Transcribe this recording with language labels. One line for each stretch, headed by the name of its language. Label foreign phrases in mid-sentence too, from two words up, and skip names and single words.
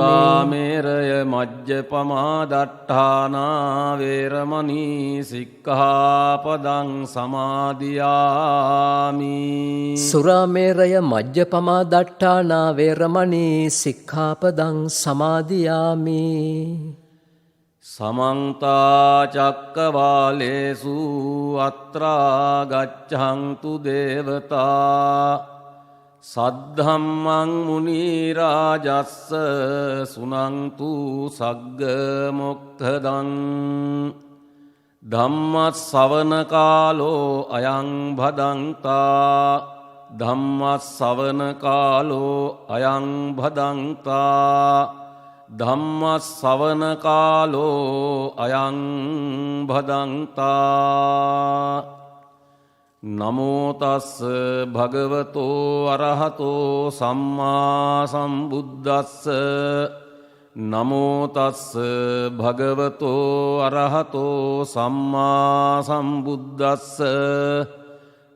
Pali: සුරාමේරය මජ්ජපමා දට්ඨානා වේරමණී සික්ඛාපදං සමාදියාමි. සුරාමේරය මජ්ජපමා දට්ඨානා වේරමණී සික්ඛාපදං සමාදියාමි. සමන්ත චක්කවාලේසු අත්‍රා ගච්ඡන්තු දේවතා සද්ධම්මං මුනි රාජස්ස සුනන්තු සග්ග මොක්ඛදං ධම්මස්සවන කාලෝ අයං භදංතා. ධම්මස්සවන කාලෝ අයං භදංතා. ධම්මස්සවන කාලෝ අයං භදංතා. නමෝ තස්ස භගවතෝ අරහතෝ සම්මා සම්බුද්දස්ස. නමෝ තස්ස භගවතෝ අරහතෝ සම්මා සම්බුද්දස්ස.